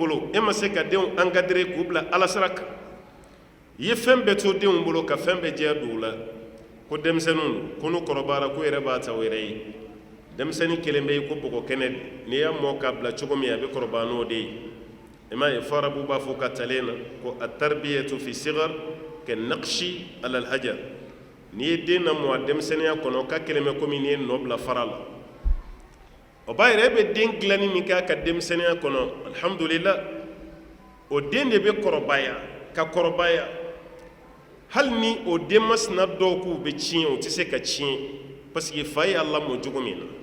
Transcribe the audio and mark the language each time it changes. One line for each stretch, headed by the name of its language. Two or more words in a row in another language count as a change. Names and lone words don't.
Bambara: bolo e ma se ka denw encadrer k'u bila ala sira kan i ye fɛn bɛɛ to denw bolo ka fɛn bɛɛ diya don u la ko denmisɛnninw don ko n'u kɔrɔbayara k'u yɛrɛ b'a ta u yɛrɛ ye denmisɛnnin kelen bɛ yen ko bɔgɔ kɛnɛ n'i y'a mɔ k'a bila cogo min a bɛ kɔrɔbaya n'o de ye i m'a ye fɔ arabu b'a fɔ ka talen na ko
Arabic: التربية في الصغر كالنقش على الحجر
Bambara: n'i ye den lamɔ a denmisɛnninya kɔnɔ ka kelen bɛ komi n'i ye nɔ bila fara la o b'a yɛrɛ e bɛ den dilanni min kɛ a ka denmisɛnninya kɔnɔ alhamdulillah o den de bɛ kɔrɔbaya ka kɔrɔbaya hali ni o denmasina dɔw k'u bɛ tiɲɛ o tɛ se ka tiɲɛ
French: parce que
Bambara: fa ye a lamɔ cogo min na